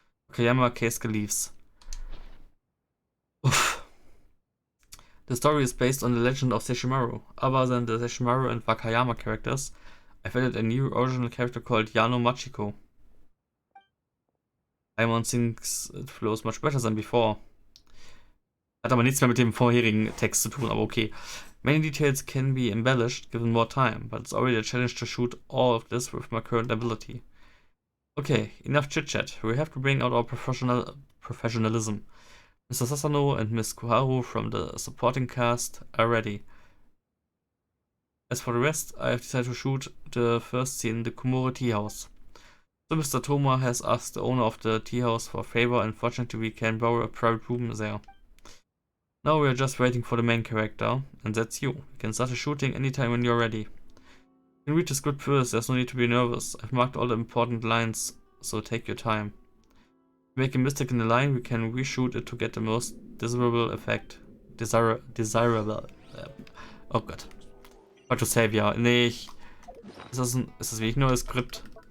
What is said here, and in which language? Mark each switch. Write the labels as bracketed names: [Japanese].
[English] Wakayama Keisuke leaves. Oof. The story is based on the legend of Sesshomaru. Other than the Sesshomaru and Wakayama characters, I've added a new original character called Yano Machiko. Simon thinks it flows much better than before. [German] Hat aber nichts mehr mit dem vorherigen Text zu tun, aber okay. [English] Many details can be embellished given more time, but it's already a challenge to shoot all of this with my current ability. Okay, enough chit-chat. We have to bring out our professionalism. Mr. Sasano and Miss Koharu from the supporting cast are ready. As for the rest, I have decided to shoot the first scene in the Komore tea house. So Mr. Toma has asked the owner of the tea house for a favor, and fortunately we can borrow a private room there. Now we are just waiting for the main character, and that's you. You can start the shooting anytime when you're ready. You can read the script first, there's no need to be nervous. I've marked all the important lines, so take your time. If we make a mistake in the line, we can reshoot it to get the most desirable effect. Desirable. [German] Oh Gott. [English] What to save, ja. [German] Nee, ist das wirklich nur das Skript?